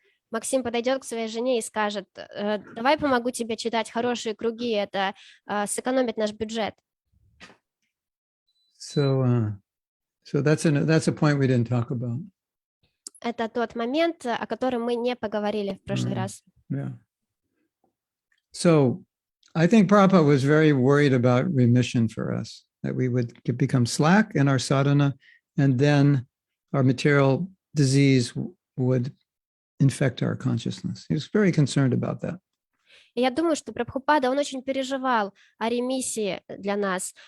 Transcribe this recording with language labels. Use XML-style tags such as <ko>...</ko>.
<ru>Максим подойдет к своей жене и скажет, давай помогу тебе читать хорошие круги, это сэкономит наш бюджет.</ru> <en>So that's a point we didn't talk about.</en> <ru>Это тот момент, о котором мы не поговорили в прошлый раз.</ru> <en>Yeah. So I think Prabhupada was very worried about remission for us, that we would become slack in our sadhana, and then our material disease would infect our consciousness. He was very concerned about that.</en> <ru>И я думаю, что Прабхупада, он очень переживал о ремиссии для нас.</ru>